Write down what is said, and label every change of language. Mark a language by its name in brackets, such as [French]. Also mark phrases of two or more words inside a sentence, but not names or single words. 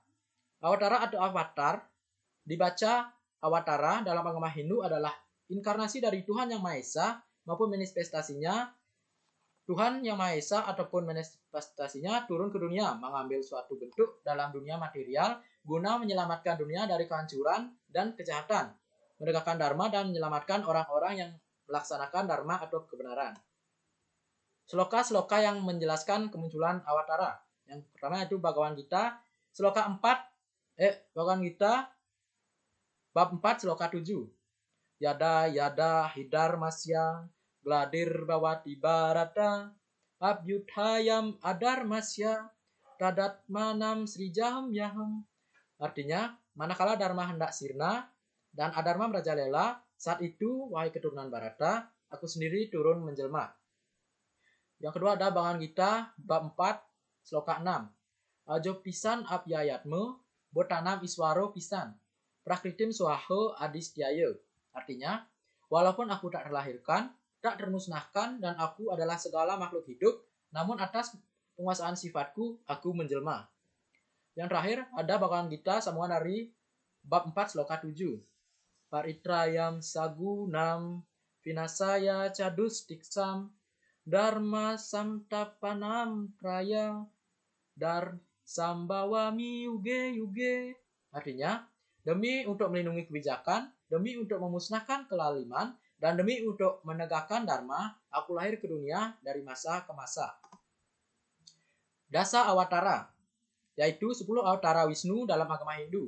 [Indonesian] Awatara atau avatar dibaca Awatara dalam agama Hindu adalah inkarnasi dari Tuhan Yang Maha Esa maupun manifestasinya Tuhan Yang Maha Esa ataupun manifestasinya turun ke dunia mengambil suatu bentuk dalam dunia material guna menyelamatkan dunia dari kehancuran dan kejahatan, menegakkan dharma dan menyelamatkan orang-orang yang melaksanakan dharma atau kebenaran. Sloka-sloka yang menjelaskan kemunculan Awatara. Yang pertama yaitu Bhagavad Gita, sloka 4 Bhagavad Gita bab 4 sloka 7. [Sanskrit] यदा यदा हिधर् मस्य ग्लानिर् भवति भारत अभ्युत्थानम् अधर् मस्य तदात् मानं सृजाम्य अहम्. [Indonesian] Artinya, manakala dharma hendak sirna dan adharma merajalela, saat itu wahai keturunan Barata, aku sendiri turun menjelma. Yang kedua ada Bhagavad Gita bab 4 sloka 6. [Sanskrit] अजो पिसन् अव्ययात्मा भूतानाम् ईश्वरो पिसन् प्रकृतिं स्वाम् अधिष्ठाय. [Indonesian] Artinya, walaupun aku tak terlahirkan, tak termusnahkan, dan aku adalah segala makhluk hidup, namun atas penguasaan sifatku, aku menjelma. Yang terakhir, ada Bhagavad Gita sambungan dari bab 4 sloka 7. [Sanskrit] परित्राणाय साधूनां विनाशाय चदुस् कृतां धर्म संस्थापनम् अर्थाय सम्भवामि युगे युगे. [Indonesian] Artinya, demi untuk melindungi kebijakan, demi untuk memusnahkan kelaliman, dan demi untuk menegakkan dharma, aku lahir ke dunia dari masa ke masa. Dasa Awatara, yaitu 10 Awatara Wisnu dalam agama Hindu.